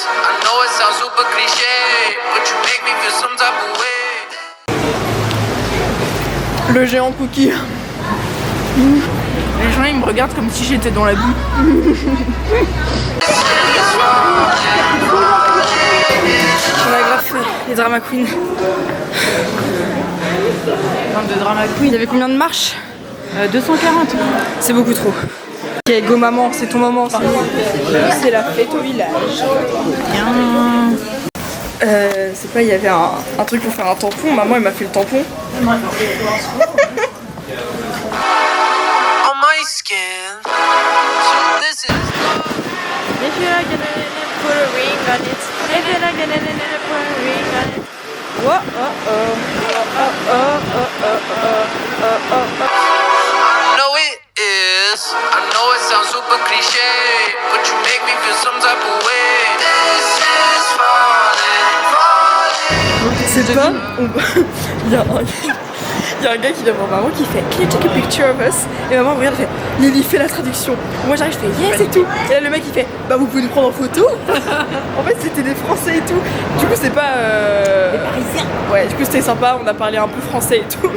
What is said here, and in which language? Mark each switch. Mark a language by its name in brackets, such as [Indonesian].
[English] I know it sounds super cliche, but you make me feel some type of way. [French] Le géant cookie. Les gens ils me regardent comme si j'étais dans la boue. On a grave les drama queens. De drama Il y avait combien de marches? 240. C'est beaucoup trop. Ok, go maman, c'est ton moment. C'est la fête au village. C'est pas, il y avait un truc pour faire un tampon. Maman, elle m'a fait le tampon. [English] On my skin. So this is love. If you're not gonna put a ring on it. If you're not gonna put a ring on it. Whoa, oh, oh. Oh, oh, oh, oh, oh, oh, oh. I know it is. I know it sounds super cliche, but you make me feel some type of way. This is falling, falling. [French] C'est pas. Il y a un gars qui vient voir maman qui fait [English] Can you take a picture of us? [French] Et maman regarde et fait Lily fait la traduction. Moi j'arrive, je fais yes et tout. Et là le mec il fait Bah vous pouvez nous prendre en photo. En fait c'était des Français et tout. Du coup c'est pas. Des Parisiens. Ouais, du coup c'était sympa, on a parlé un peu français et tout.